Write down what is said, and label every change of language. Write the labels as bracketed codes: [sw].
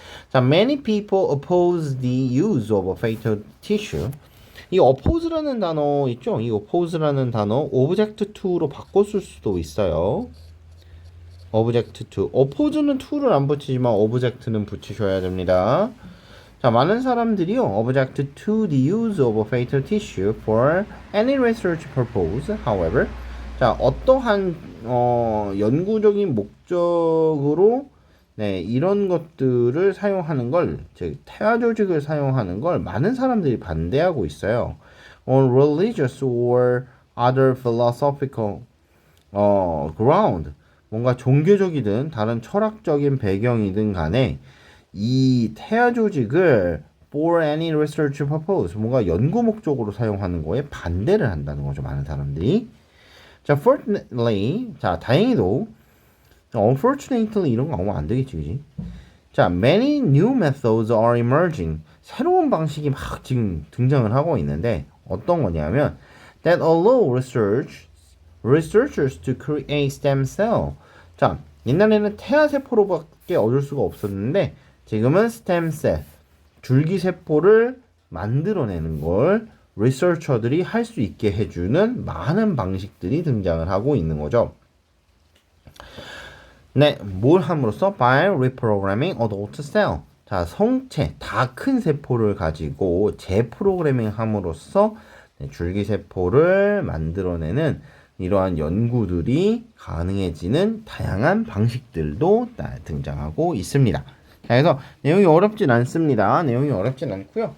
[en] 자, many people oppose the use of fatal tissue. [ko] 이 oppose라는 단어 있죠? 이 oppose라는 단어 object to로 바꿨을 수도 있어요. [en] object to. [ko] oppose는 to를 안 붙이지만 object는 붙이셔야 됩니다. [en] 자, [ko] 많은 사람들이요, [en] object to the use of fatal tissue for any research purpose. [ko] However, 자, 어떠한 연구적인 목적으로 이런 것들을 사용하는 걸, 즉 태아 조직을 사용하는 걸 많은 사람들이 반대하고 있어요. [en] On religious or other philosophical ground, [ko] 뭔가 종교적이든 다른 철학적인 배경이든 간에 이 태아 조직을 [en] for any research purpose, [ko] 뭔가 연구 목적으로 사용하는 거에 반대를 한다는 거죠, 많은 사람들이. 자, fortunately, 자, 다행히도, unfortunately 이런 거 하면 안 되겠지, 그지? [en] 자, many new methods are emerging. [ko] 새로운 방식이 막 지금 등장을 하고 있는데 어떤 거냐면 [en] that allow researchers to create stem cell. [ko] 자, 옛날에는 태아 세포로밖에 얻을 수가 없었는데 지금은 stem cell, 줄기세포를 만들어내는 걸 리서처들이 할 수 있게 해주는 많은 방식들이 등장을 하고 있는 거죠. 네, 뭘 함으로써? [en] By reprogramming adult cell. [ko] 자, 성체, 다 큰 세포를 가지고 재프로그래밍 함으로써 줄기세포를 만들어내는 이러한 연구들이 가능해지는 다양한 방식들도 등장하고 있습니다. 자, 그래서 내용이 어렵진 않습니다. 내용이 어렵진 않고요.